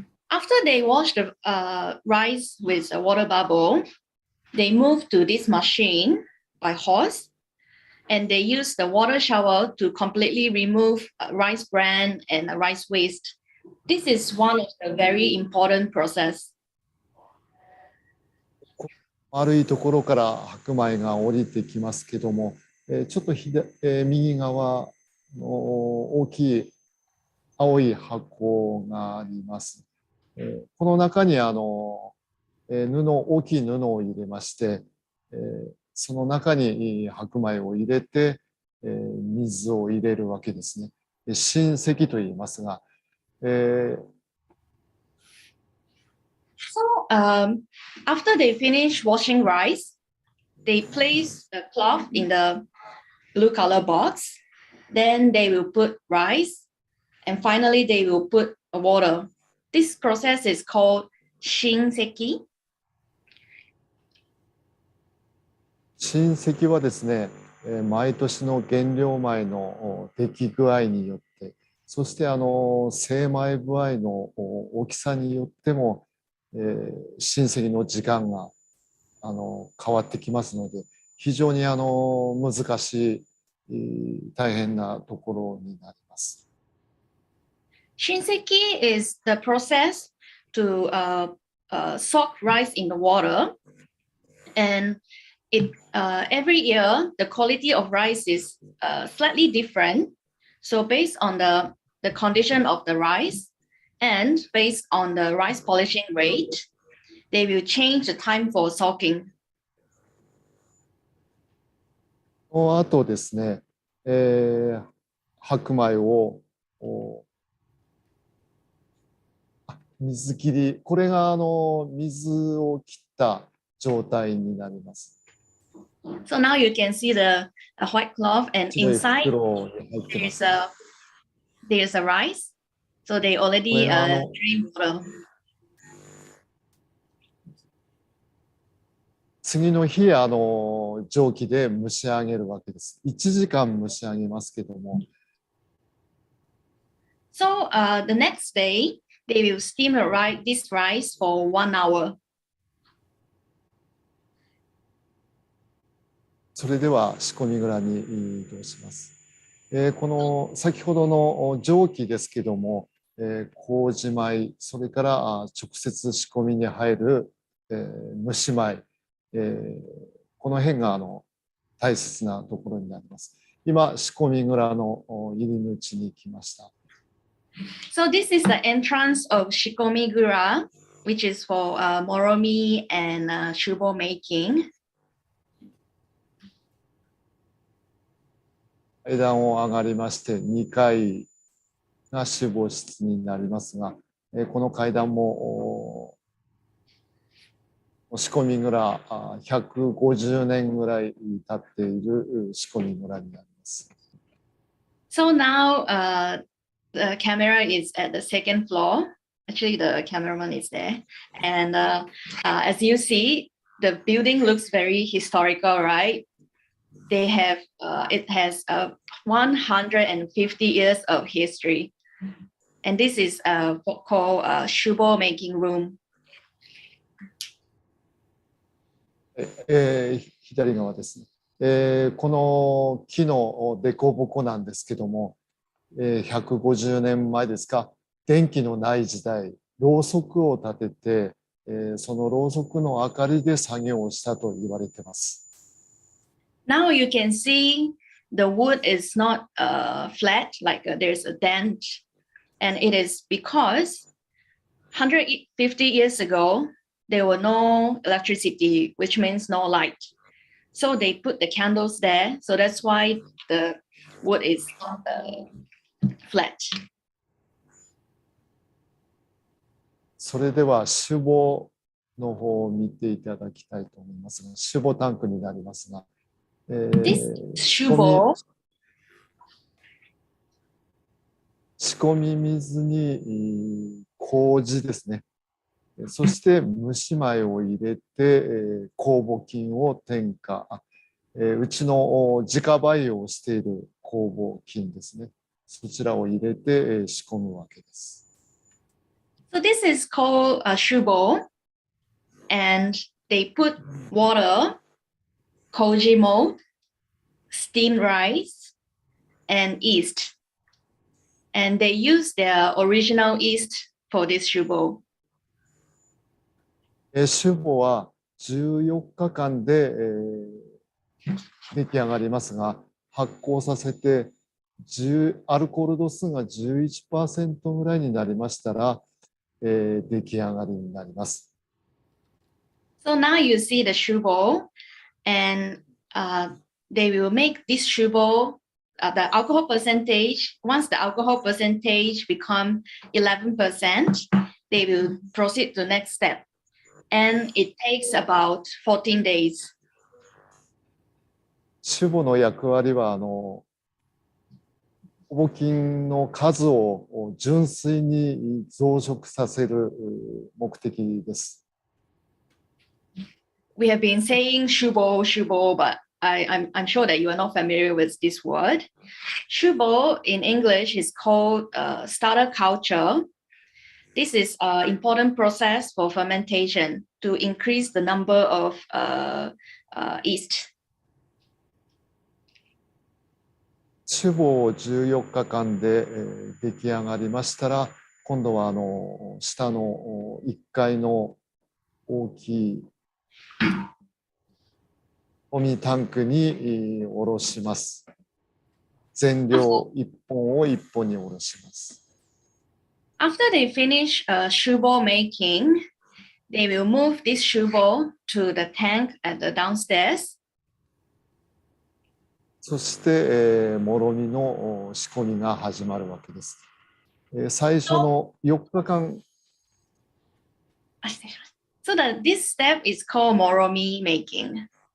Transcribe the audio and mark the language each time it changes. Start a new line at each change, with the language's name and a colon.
English: After they wash the rice with a water bubble, they move to this machine by horse, and they use the water shower to completely remove rice bran and rice waste. This is one of the very important process.
Japanese: 丸いところから白米が降りてきますけども、ちょっと右側の大きい青い箱があります。この中に大きい布を入れまして、その中に白米を入れて、水を入れるわけですね。浸石と言いますが、
English: So after they finish washing rice, they place the cloth in the blue color box. Then they will put rice, and finally they will put water. This process is called shinseki.
Japanese: 浸石はですね、毎年の原料米の出来具合によって、そして精米具合の大きさによっても、浸石の時間が変わってきますので、非常に難しい、大変なところになります。
English: Shinseki is the process to soak rice in the water, and every year the quality of rice is slightly different. So based on the condition of the rice and based on the rice polishing rate, they will change the time for soaking.
Japanese: その後ですね、白米を水切り、これが水を切った状態になります。
English: So now you can see the white cloth, and
Japanese: 白い
English: inside
Japanese: 袋に入ってます。
English: there's a rice. So they already drain water.
Japanese: 次の日蒸気で蒸し上げるわけです。 1時間蒸し上げますけども。
English: So the next day, they will steam this rice for 1 hour.
Japanese: それでは仕込み蔵に移動します。この先ほどの蒸気ですけども、麹米、それから直接仕込みに入る蒸し米、この辺が大切なところになります。今、仕込み蔵の入り口に来ました。
English: So this is the entrance of Shikomigura, which is for moromi and shubo making.
Japanese: 階段を上がりまして2階が集合室になりますが、この階段も仕込み蔵150年ぐらい経っている仕込み蔵になります。
English: So now the camera is at the second floor. Actually, the cameraman is there. And as you see, the building looks very historical, right? They have, it has 150 years of history. And this is called Shubo making room.
Japanese: 左側ですね。この木の凸凹なんですけども、150年前ですか、電気のない時代、ろうそくを立ててそのろうそくの明かりで作業をしたと言われています。
English: Now you can see the wood is not flat, like there's a dent. And it is because 150 years ago, there were no electricity, which means no light. So they put the candles there. So that's why the wood is flat.
Japanese: それでは酒母の方を見ていただきたいと思いますが、酒母タンクになりますが、
English: This Shibo
Japanese: 仕込み水に麹ですね。そして蒸し米を入れて酵母菌を添加。うちの自家培養をしている酵母菌ですね。そちらを入れて仕込むわけです。
English: So this is called a shubo, and they put water, koji mold, steamed rice, and yeast. And they use their original yeast for this shubo.
Japanese: 酒母は14日間で出来上がりますが、発酵させてアルコール度数が 11% ぐらいになりましたら、出来上がりになります。
English: So now you see the shubo, and they will make this shubo, the alcohol percentage, once the alcohol percentage become 11%, they will proceed to the next step. And it takes about 14 days.
Japanese: 酒母の役割は酵母菌の数を純粋に増殖させる目的です。
English: We have been saying shubo, shubo, but I'm sure that you are not familiar with this word. Shubo in English is called starter culture. This is an important process for fermentation to increase the number of yeast.
Japanese: 酒母を14日間で出来上がりましたら、今度は下の1階の大きいゴミタンクに下ろします。全量1本を1本に下ろします。
English: After they finish shubo making, they will move this shubo to the tank at the downstairs.
Japanese: そして、もろみの仕込みが始まるわけです。最初の4日間。
English: So that this step is called moromi making.